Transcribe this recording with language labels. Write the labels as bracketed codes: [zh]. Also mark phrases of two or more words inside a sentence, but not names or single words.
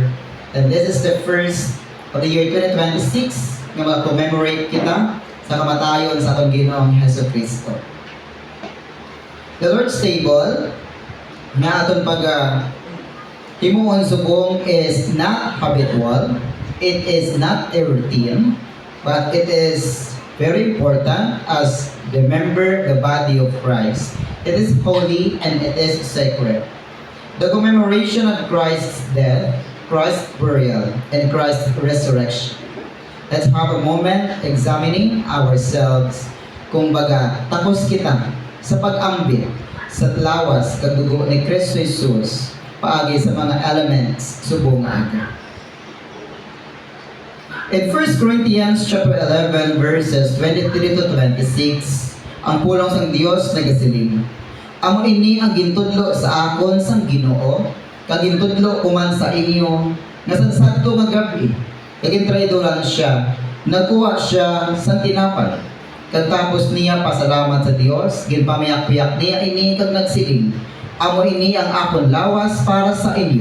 [en] And this is the first of the year 2026 [hil] nga mag-commemorate kita sa kamatayon sa atong Ginoong Hesus Kristo. [en] The Lord's table [hil] nga aton himuon subong [en] is not habitual, it is not a routine, but it is very important as remember the body of Christ. It is holy and it is sacred. The commemoration of Christ's death, Christ's burial, and Christ's resurrection. Let's have a moment examining ourselves. [hil] Kumbaga, tapos kita sa pag-ambit sa lawas kag dugo ni Kristo Jesus paagi sa mga elements subong aga. [en] In 1 Corinthians chapter 11 verses 23 to 26, [hil] ang pulong sang Dios nagasiling, amo ini ang gintudlo sa akon sang Ginoo, kag gintudlo kuman sa inyo nga sa sadto nga gabi, kag intraydoran siya, nagkuha siya sa tinapay. Kag tapos niya pasalamat sa Dios, ginpamayak-piyak niya ini kag nagsiling, amo ini ang akon lawas para sa inyo.